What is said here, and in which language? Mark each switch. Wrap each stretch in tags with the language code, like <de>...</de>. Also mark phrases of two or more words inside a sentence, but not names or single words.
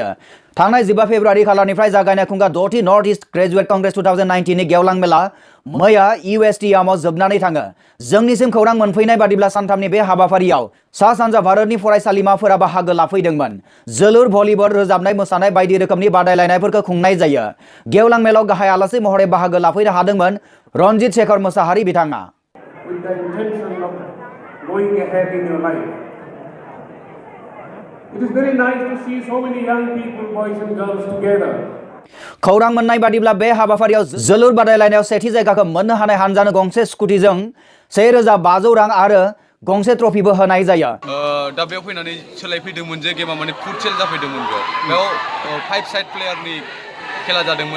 <brx>थांनाय 15 फेब्रुवारि खालारनिफ्राय जागायनाय खुंगा द'थि नर्थ ईस्ट ग्रेजुएट कंग्रेस 2019 नि गेवलां मेला मैया USTM आव जोबनानै थाङो। जोंनिसिम खौरां मोनफैनाय बादिब्ला सानथामनि बे हाबाफारियाव सा सानजा भारतनि फरायसालिमाफोरा बाहागो लाफैदोंमोन। जोलुर, भलिबल, रोजाबनाय, मोसानाय बायदि रोखोमनि बादायलायनायफोरखौ खुंनाय जायो। गेवलां मेलाव गाहाय आलासि महरै बाहागो लाफैनो हादोंमोन रन्जित शेखर मोसाहारि बिथाङा।</brx> <en>With the intention of going ahead in your life. It is very nice to see so many young people, boys and girls together.</en> <brx>खौरां मोननाय बादिब्ला बे हाबाफारियाव जोलुर बादायलायनायाव सेथि जायगाखौ मोननो हानाय हानजानो गंसे स्कुटिजों 1,500 रां आरो गंसे ट्रफिबो होनाय जायो। दा बेयाव फैनानै सोलायफैदोंमोन जे गेमा माने फुटसेल जाफैदोंमोन बेयाव 5 साइड प्लेयारनि खेला जादोंमोन।</brx>